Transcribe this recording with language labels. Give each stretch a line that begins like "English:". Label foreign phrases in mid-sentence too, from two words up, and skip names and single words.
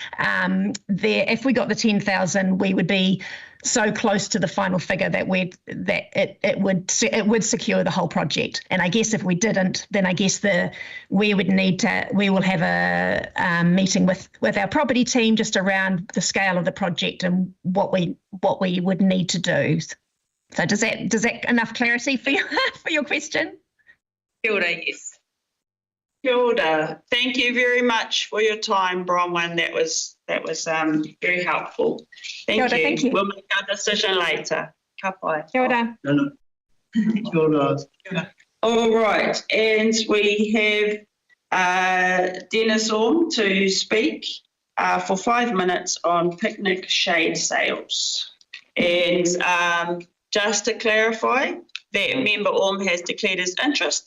English: If we got the 10,000, we would be so close to the final figure that it would secure the whole project. And I guess if we didn't, then I guess we will have a meeting with our property team just around the scale of the project and what we would need to do. So does that enough clarity for your question?
Māori: Kia ora, yes. Kia ora.
English: Thank you very much for your time, Bronwyn. That was very helpful. Thank you. We'll make our decision later.
Māori: Ka pai. Kia ora. Kia ora.
English: All right, and we have Dennis Orme to speak for 5 minutes on picnic shade sales. And just to clarify, that member Orme has declared his interest.